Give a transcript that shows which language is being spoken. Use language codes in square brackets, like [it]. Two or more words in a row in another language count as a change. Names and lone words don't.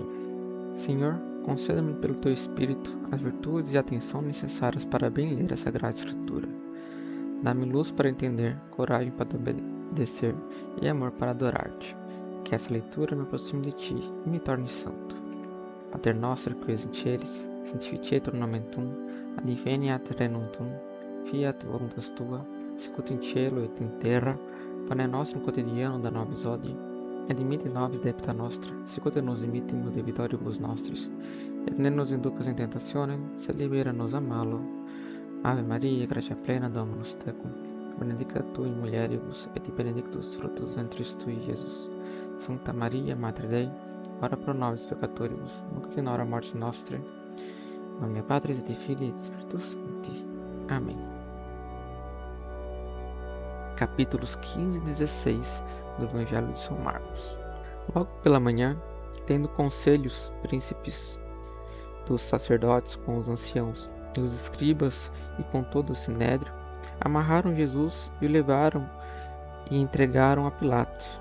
[pt] Senhor, conceda-me pelo Teu Espírito as virtudes e a atenção necessárias para bem ler a Sagrada Escritura. Dá-me luz para entender, coragem para obedecer e amor para adorar-te. Que essa leitura me aproxime de Ti e me torne santo. [la] Pater noster qui es in celis, sanctificetur nomen Tuum, adveniat regnum Tuum, fiat voluntas Tua, sicut in cielo et in terra. Pane nostrum quotidianum da nobis hodie, et dimitte nobis debita nostra, sicut nos dimittimus debitoribus nostris, et ne nos inducas in tentationem, sed libera nos a malo. Ave Maria, gratia plena, Dominus tecum, benedicta tu in mulieribus, et benedictus fructus ventris tui, Iesus. Sancta Maria, Mater Dei, ora pro nobis peccatoribus, nunc et in hora mortis nostrae. In nomine Patris et Filii et Spiritus Sancti. [pt] Amém. Capítulos 15 e 16 do Evangelho de São Marcos. Logo pela manhã, tendo conselhos príncipes dos sacerdotes com os anciãos e os escribas e com todo o sinédrio, amarraram Jesus e o levaram e entregaram a Pilatos.